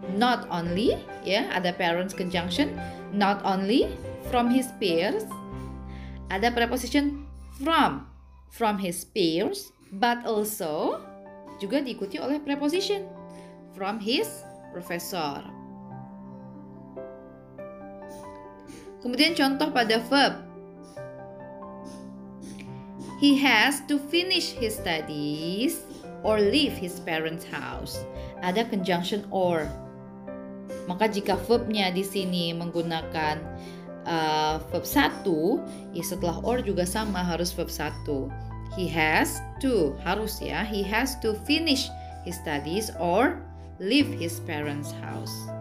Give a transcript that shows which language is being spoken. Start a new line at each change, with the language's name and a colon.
English: Not only, ya,
Indonesian: ada
English: parents conjunction, not only from his peers, ada preposition from his peers, but also
Indonesian: juga diikuti oleh
English: preposition from his professor.
Indonesian: Kemudian contoh pada verb.
English: He has to finish his studies or leave his parents' house.
Indonesian: Ada
English: conjunction or.
Indonesian: Maka jika verbnya di sini menggunakan verb 1, ya setelah or juga sama, harus verb 1.
English: He has to,
Indonesian: harus ya,
English: he has to finish his studies or leave his parents' house.